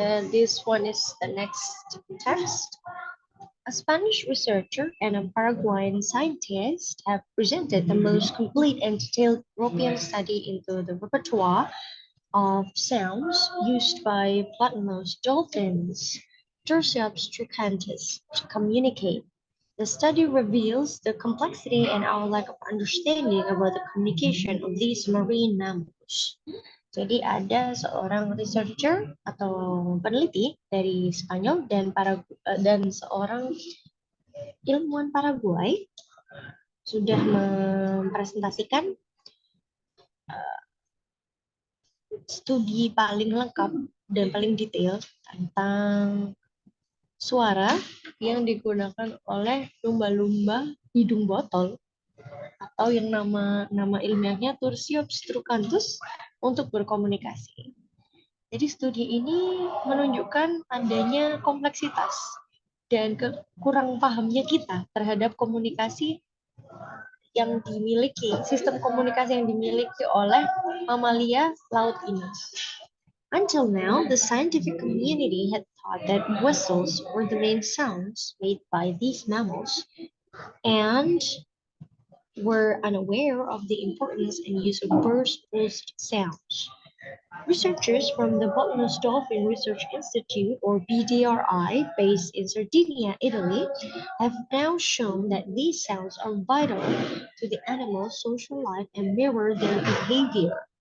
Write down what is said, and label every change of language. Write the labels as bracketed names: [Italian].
[English] This one is the next text. A Spanish researcher and a Paraguayan scientist have presented the most complete and detailed European study into the repertoire of sounds used by bottlenose dolphins, Tursiops trucantus, to communicate. The study reveals the complexity and our lack of understanding about the communication of these marine mammals. [Indonesian] Jadi ada seorang researcher atau peneliti dari Spanyol dan seorang ilmuwan Paraguay sudah mempresentasikan studi paling lengkap dan paling detail tentang suara yang digunakan oleh lumba-lumba hidung botol atau yang nama ilmiahnya Tursiops trucanthus untuk berkomunikasi. Jadi studi ini menunjukkan adanya kompleksitas dan kurang pahamnya kita terhadap komunikasi yang dimiliki, sistem komunikasi yang dimiliki oleh mamalia laut ini. [English] Until now, the scientific community had thought that whistles were the main sounds made by these mammals and were unaware of the importance and use of burst-pulsed sounds. Researchers from the Botanist Dolphin Research Institute, or BDRI, based in Sardinia, Italy, have now shown that these sounds are vital to the animal's social life and mirror their behavior.